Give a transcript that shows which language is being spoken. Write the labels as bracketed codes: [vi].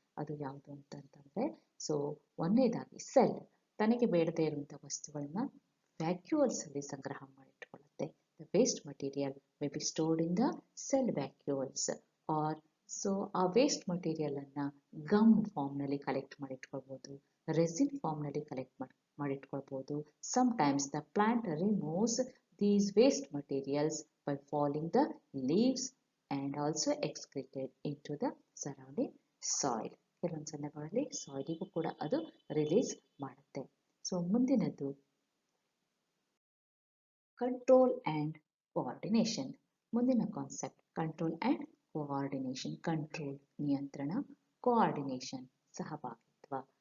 [kn] ಅದು ಯಾವುದು ಅಂತಂತಂದರೆ, ಸೊ ಒಂದನೇದಾಗಿ ಸೆಲ್ ತನಗೆ ಬೇಡದೇ ಇರುವಂಥ ವಸ್ತುಗಳನ್ನ ವ್ಯಾಕ್ಯೂಲ್ಸ್ ಅಲ್ಲಿ ಸಂಗ್ರಹ ಮಾಡಿಟ್ಕೊಳ್ಳುತ್ತೆ. [en] the waste material may be stored in the cell vacuoles are so [kn] ಆ ವೇಸ್ಟ್ ಮಟೀರಿಯಲ್ ಅನ್ನ gum ಫಾರ್ಮ್ನಲ್ಲಿ collect ಮಾಡಿಟ್ಕೊಳ್ಬೋದು, resin ಫಾರ್ಮ್ನಲ್ಲಿ collect ಮಾಡಿಟ್ಕೊಳ್ಬೋದು. [en] Sometimes the plant removes these waste materials by falling the leaves and also excreted into the surrounding soil. [kn] ಕೆಲವೊಂದು ಸಂದರ್ಭಗಳಲ್ಲಿ ಸಾಯಿಲಿಗೂ ಕೂಡ ಅದು release ಮಾಡುತ್ತೆ. So ಮುಂದಿನದ್ದು control and coordination. ಮುಂದಿನ concept control and coordination. Control ನಿಯಂತ್ರಣ, coordination ಸಹಭಾಗಿತ್ವ.